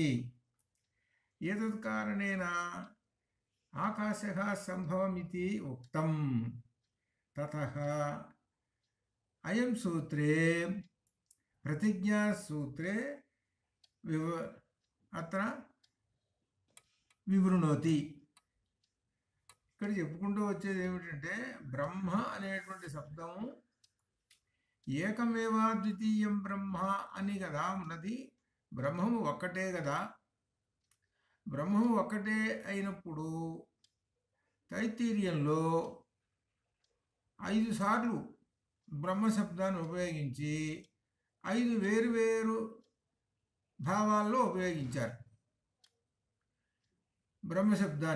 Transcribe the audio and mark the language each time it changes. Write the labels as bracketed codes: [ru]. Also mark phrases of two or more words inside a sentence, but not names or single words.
[sa] एतत् कारणेन आकाशः सम्भवमिति उक्तम्। ततः अयं सूत्रे प्रतिज्ञासूत्रे अत्र विवृणोति। [te] ఇక్కడ చెప్పుకుంటూ వచ్చేది ఏమిటంటే బ్రహ్మ అనేటువంటి శబ్దం [sa] ఏకమేవా ద్వితీయం బ్రహ్మ [te] అని కదా ఉన్నది. బ్రహ్మము ఒక్కటే కదా. బ్రహ్మము ఒక్కటే అయినప్పుడు తైత్తిరీయంలో 5 సార్లు బ్రహ్మశబ్దాన్ని ఉపయోగించి 5 వేరు భావాల్లో ఉపయోగించారు బ్రహ్మశబ్దాన్ని.